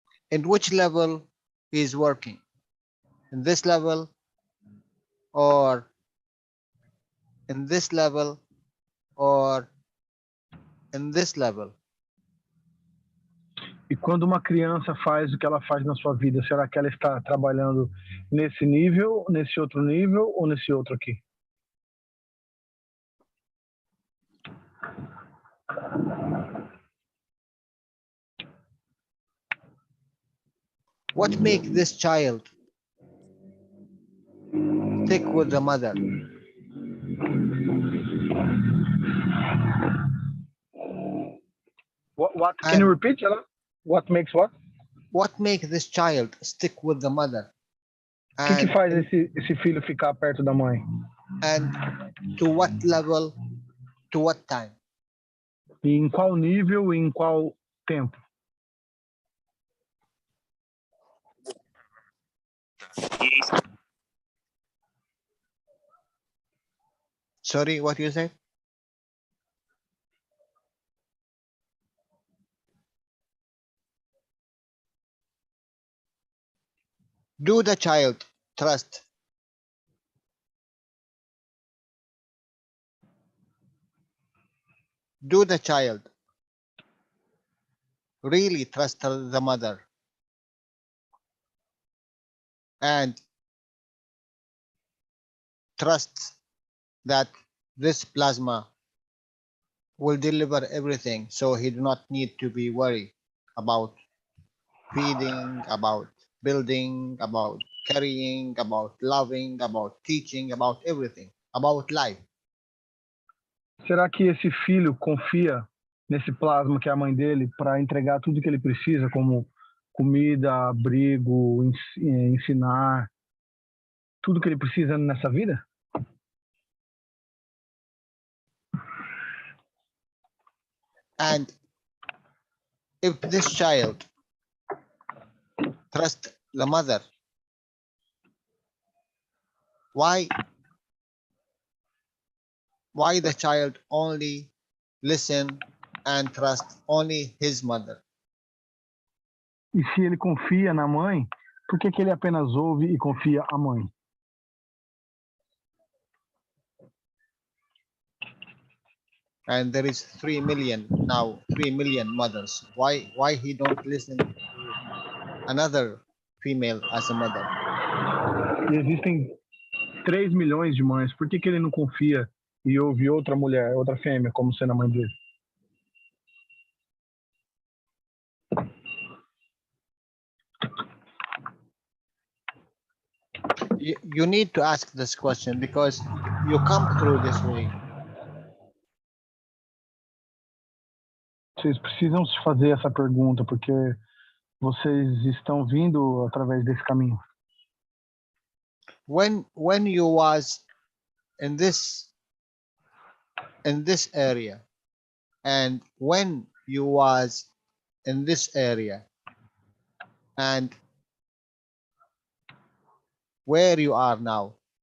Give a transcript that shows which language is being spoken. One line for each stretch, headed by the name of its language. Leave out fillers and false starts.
English: In which level he is working? In this level, or in this level, or in this level?
Portuguese: E quando uma criança faz o que ela faz na sua vida, será que ela está trabalhando nesse nível, nesse outro nível ou nesse outro aqui?
English: What makes this child stick with the mother? What? Can you repeat, Jalal? What makes what? What makes this child stick with the mother?
Portuguese: O que faz esse filho ficar perto da mãe?
English: And to what level, to what time?
Portuguese: E em qual nível e em qual tempo?
English: Sorry, what you say? Do the child trust? Do the child really trust the mother? And trust that this plasma will deliver everything, so he do not need to be worried about feeding, about building, about carrying, about loving, about teaching, about everything, about life.
Portuguese: Será que esse filho confia nesse plasma que é a mãe dele para entregar tudo que ele precisa, como comida, abrigo, ensinar, tudo que ele precisa nessa vida?
English: And if this child trusts the mother, why the child only listen and trust only his mother?
Portuguese: E se ele confia na mãe, por que ele apenas ouve e confia a mãe?
English: And there is 3 million now, 3 million mothers. Why he don't listen to another female as a mother?
Portuguese: E existem 3 milhões de mães, por que ele não confia e ouve outra mulher, outra fêmea, como sendo a mãe dele?
English: You need to ask this question because you come through this way.
Portuguese: Vocês precisam se fazer essa pergunta, porque vocês estão vindo através desse caminho.
English: When you was in this area, and when you was in this area, and where you are now.